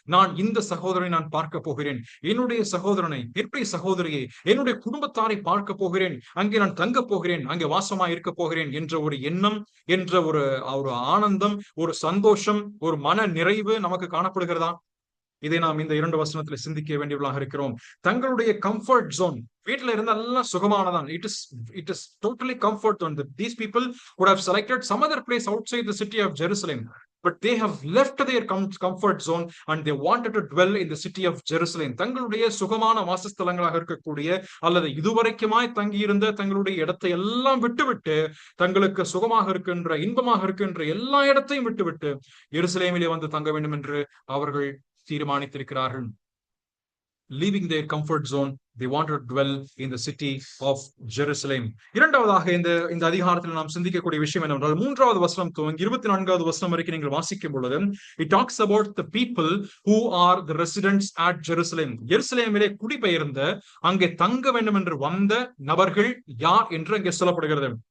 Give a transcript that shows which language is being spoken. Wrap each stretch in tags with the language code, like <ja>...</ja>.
<ta>நான் இந்த சகோதரனை நான் பார்க்க போகிறேன், என்னுடைய சகோதரனை, என்னுடைய சகோதரியை, என்னுடைய குடும்பத்தாரை பார்க்க போகிறேன், அங்கே நான் தங்க போகிறேன், அங்கே வாசமா இருக்க போகிறேன் என்ற ஒரு எண்ணம், என்ற ஒரு ஆனந்தம், ஒரு சந்தோஷம், ஒரு மன நிறைவு நமக்கு காணப்படுகிறதா? இதை நாம் இந்த 2 வசனத்துல சிந்திக்க வேண்டியவர்களாக இருக்கிறோம். தங்களுடைய கம்ஃபர்ட் ஜோன், வீட்டுல இருந்தா எல்லாம் சுகமானதான்.</ta> <en>It is totally comfort zone. These people would have selected some other place outside the city of Jerusalem, but they have left their comfort zone and they wanted to dwell in the city of Jerusalem.</en> <ta>தங்களுடைய சுகமான வாசஸ்தலங்களாக இருக்கக்கூடிய அல்லது இதுவரைக்குமாய் தங்கியிருந்த தங்களுடைய இடத்தை எல்லாம் விட்டுவிட்டு, தங்களுக்கு சுகமாக இருக்கின்ற, இன்பமாக இருக்கின்ற எல்லா இடத்தையும் விட்டுவிட்டு எருசலேமிலே வந்து தங்க வேண்டும் என்று அவர்கள் தீர்மானித்திருக்கிறார்கள்.</ta> <en>Leaving their comfort zone, they wanted to dwell in the city of Jerusalem.</en> <ta>இரண்டாவதாக இந்த அதிகாரத்தில் நாம் சிந்திக்கக்கூடிய விஷயம் என்னவென்றால், 3வது வசனம் துவங்கி 24வது வசனம் வரைக்கும் நீங்கள் வாசிக்கும் பொழுது</ta> <en>it talks about the people who are the residents at Jerusalem.</en> <ta>எருசலேமிலே குடிபெயர்ந்த, அங்கே தங்க வேண்டும் என்று வந்த நபர்கள் யார் என்று அங்கே சொல்லப்படுகிறது.</ta>